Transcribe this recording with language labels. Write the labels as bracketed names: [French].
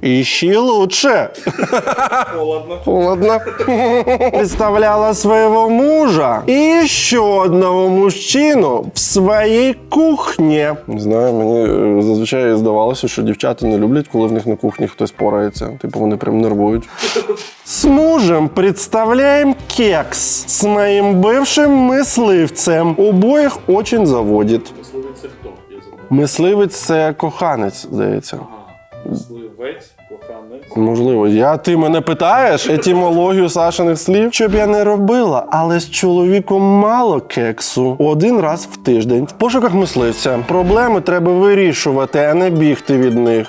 [Ukrainian] І ще лучше. Холодно. Представляла свого мужа і ще одного мужчину в своїй кухні. Не знаю, мені зазвичай здавалося, що дівчата не люблять, коли в них на кухні хтось порається. Типу вони прям нервують. [Russian] С мужем представляем кекс с моим бывшим мисливцем. Обоих очень заводит. [Ukrainian] Мисливець це хто? Я забув. Мисливець – це коханець, здається. Мисливець, коханець. Можливо. Ти мене питаєш етимологію Сашиних слів? Що б я не робила, але з чоловіком мало кексу. Один раз в тиждень. В пошуках мисливця. Проблеми треба вирішувати, а не бігти від них.